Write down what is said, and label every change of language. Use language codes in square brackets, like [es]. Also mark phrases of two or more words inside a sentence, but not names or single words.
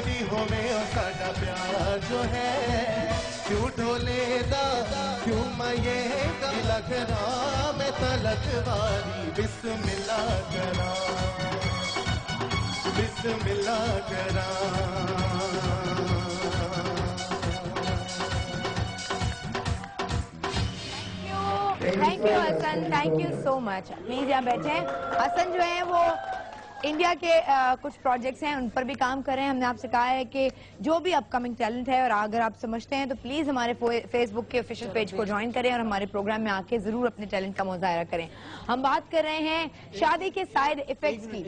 [pa] ہووے او ساڈا پیار جو ہے کیوں ڈھولے دا کیوں میں لگنا میں تلکواری بسم اللہ کرا بسم اللہ کرا [en] thank you Hasan, thank you so much. [ur] پلیز یہاں بیٹھے. حسن جو ہے وہ انڈیا کے کچھ پروجیکٹس ہیں ان پر بھی کام کر رہے ہیں. ہم نے آپ سے کہا ہے کہ جو بھی [en] upcoming talent [ur] ہے اور اگر آپ سمجھتے ہیں تو پلیز ہمارے فیس بک کے [en] official page [ur] کو جوائن کریں اور ہمارے پروگرام میں آ کے ضرور اپنے ٹیلنٹ کا مظاہرہ کریں. ہم بات کر رہے ہیں شادی کے [en] side effects [ur] کی.